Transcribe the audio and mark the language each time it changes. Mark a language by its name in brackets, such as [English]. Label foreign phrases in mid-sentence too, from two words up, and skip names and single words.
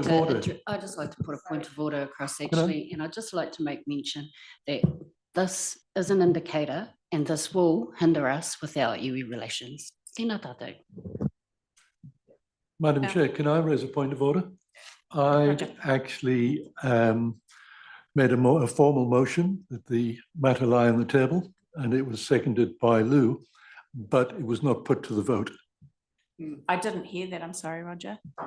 [English] of to order? I'd just like to put a point of order across I- actually, and I'd just like to make mention that this is an indicator and this will hinder us with our iwi relations. [Māori] Tēnā tātou. [English] Madam Yeah. Chair, can I raise a point of order? I Roger. actually made a formal motion that the matter lie on the table, and it was seconded by Lou, but it was not put to the vote. I didn't hear that. I'm sorry, Roger.